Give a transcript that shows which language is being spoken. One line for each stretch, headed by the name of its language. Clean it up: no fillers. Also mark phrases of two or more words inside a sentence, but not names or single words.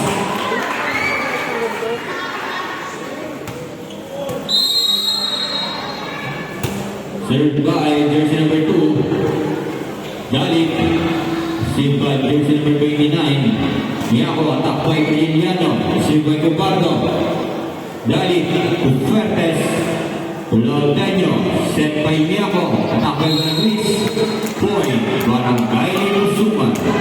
English: Served by jersey number 2, Jalip. Received by jersey number 29, Miaco. Attack by Pagiliano. Received by Compardo. Jalip. Fuertes. Laudenio. Set by Miaco. Attack by Malaguis. Point. Barangay Nusuman.